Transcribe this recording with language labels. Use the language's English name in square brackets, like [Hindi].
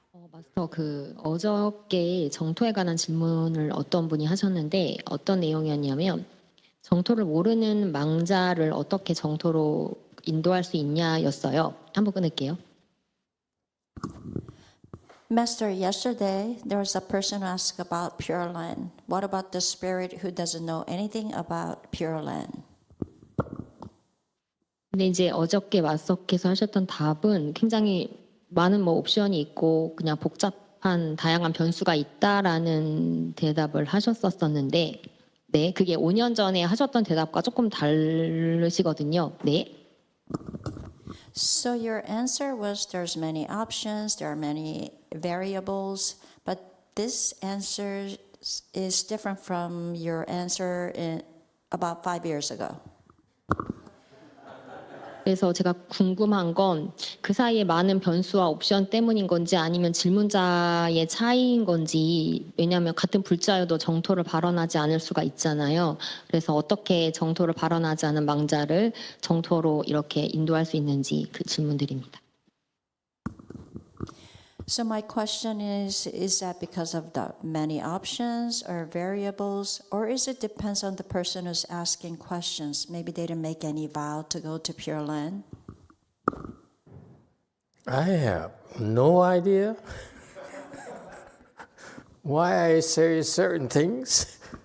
[Korean] 마스터, 어저께 정토에 관한 질문을 어떤 분이 하셨는데 어떤 내용이었냐면 정토를 모르는 망자를 어떻게 정토로 인도할 수 있냐였어요. 한번 끊을게요. [English] Master, yesterday there was a person who asked about Pureland. What about the spirit who doesn't know anything about Pureland? [Korean] 근데 이제 어저께 마스터께서 하셨던 답은 굉장히 많은 옵션이 있고 그냥 복잡한 다양한 변수가 있다라는 대답을 하셨었는데 네, 그게 5년 전에 하셨던 대답과 조금 다르시거든요. 네. [English] So your answer was there's many options, there are many variables, but this answer is different from your answer about 5 years ago. [Korean] 그래서 제가 궁금한 건 그 사이에 많은 변수와 옵션 때문인 건지 아니면 질문자의 차이인 건지 왜냐하면 같은 불자여도 정토를 발언하지 않을 수가 있잖아요. 그래서 어떻게 정토를 발언하지 않은 망자를 정토로 이렇게 인도할 수 있는지 그 질문드립니다. [English] So my question is that because of the many options or variables, or is it depends on the person who's asking questions? Maybe they didn't make any vow to go to Pure Land? I have no idea why I say certain things.